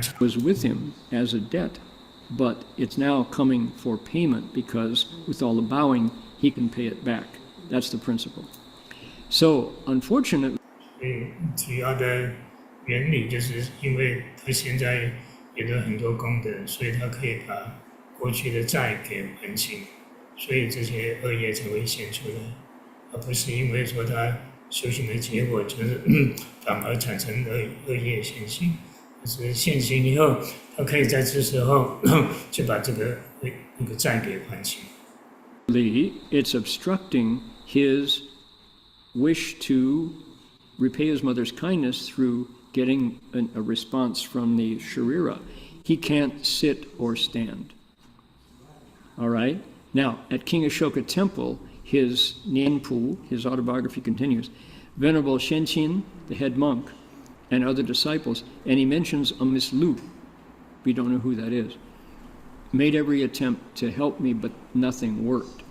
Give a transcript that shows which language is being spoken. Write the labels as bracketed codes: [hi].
[en] Was with him as a debt, but it's now coming for payment because with all the bowing, he can pay it back. That's the principle. So, unfortunately, [zh] 所以主要的原理就是因为他现在有了很多功德，所以他可以把过去的债给还清，所以这些恶业才会现出来，而不是因为说他修行的结果就是反而产生恶业现行，就是现行以后，他可以在这时候就把这个那个债给还清。 [en] It's obstructing his wish to repay his mother's kindness through getting a response from the Sharira. He can't sit or stand. All right? Now, at King Ashoka Temple, his Nianpu, his autobiography continues, Venerable Shenqin, the head monk, and other disciples, and he mentions a Miss Lu, we don't know who that is, made every attempt to help me, but nothing worked.